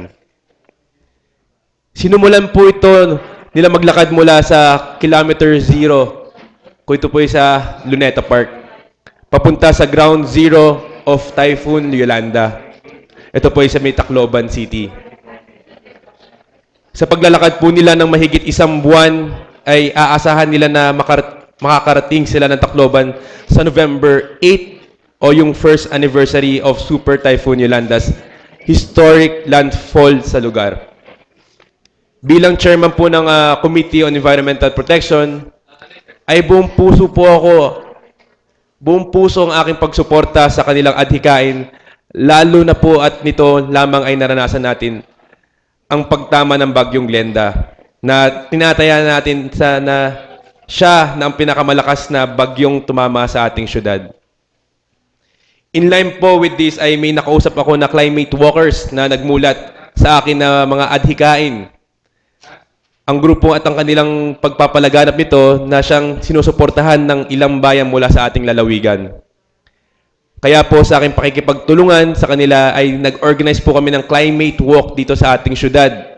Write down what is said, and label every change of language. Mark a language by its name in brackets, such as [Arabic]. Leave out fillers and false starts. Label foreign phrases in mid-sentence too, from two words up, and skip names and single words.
[Filipino] Sinumulan po ito nila maglakad mula sa kilometer 0, kung ito po ay sa Luneta Park, papunta sa [English] ground zero [Filipino] of Typhoon Yolanda. Ito po ay sa may Tacloban City. Sa paglalakad po nila ng mahigit isang buwan, ay aasahan nila na makakarating sila ng Tacloban sa November 8 o yung [English] first anniversary of Super Typhoon Yolanda's historic landfall [Filipino] sa lugar. Bilang chairman po ng Committee on Environmental Protection, ay buong puso ang aking pagsuporta sa kanilang adhikain, lalo na po at nito lamang ay naranasan natin ang pagtama ng bagyong Glenda, na tinataya natin na siya na ang pinakamalakas na bagyong tumama sa ating syudad. [English] In line [Filipino] po [English] with this [Filipino] ay may nakausap ako na [English] climate walkers [Filipino] na nagmulat sa akin na mga adhikain. Ang grupo at ang kanilang pagpapalaganap nito na siyang sinusuportahan ng ilang bayan mula sa ating lalawigan. Kaya po sa aking pakikipagtulungan sa kanila ay nag-organize po kami ng [English] climate walk [Filipino] dito sa ating syudad.